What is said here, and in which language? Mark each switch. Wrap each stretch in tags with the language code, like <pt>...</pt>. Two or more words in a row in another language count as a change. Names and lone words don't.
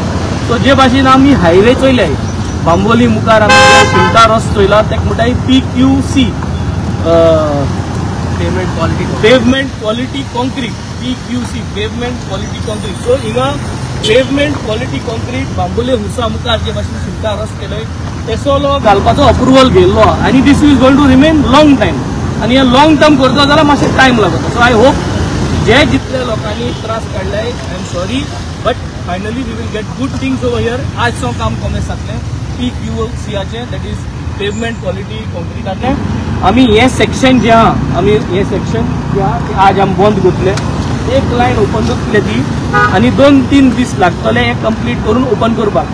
<kok>सो जे भाशेन आमी हायवे चोयले, बांबोली मुखार आमी सिमटा रस्तो चोयला, ताका म्हणटाय PQC</kok> <en>pavement quality concrete,</en> <kok>PQC</kok> <en>pavement quality concrete.</en> <kok>सो हिंगा</kok> <en>pavement quality concrete</en> <kok>बांबोली हुसा मुखार जे भाशेन सिमटा रस्तो केलोय तेसो घालपाचो अप्रुवल घेयल्लो आनी</kok> <en>this is going to remain long time.</en> <kok>आनी हे</kok> <en>long term</en> <kok>करता जाल्यार मातशें टायम लागता.</kok> <en>So I hope</en> <kok>जे जितले लोकांनी त्रास काडले,</kok> <en>I am sorry, but finally we will get good things over here.</en> <kok>आज सो काम कॉमेस जातलें PQCचे,</kok> <en>that is pavement quality</en> <kok>कॉन्क्रीटाचें. आमी हे सेक्शन जे आहा, आमी हे सेक्शन जे आहा ते आज आमी बंद करतले. एक लायन ओपन करतले ती आनी 2-3 दीस लागतले हे कंप्लीट करून ओपन करपाक.</kok>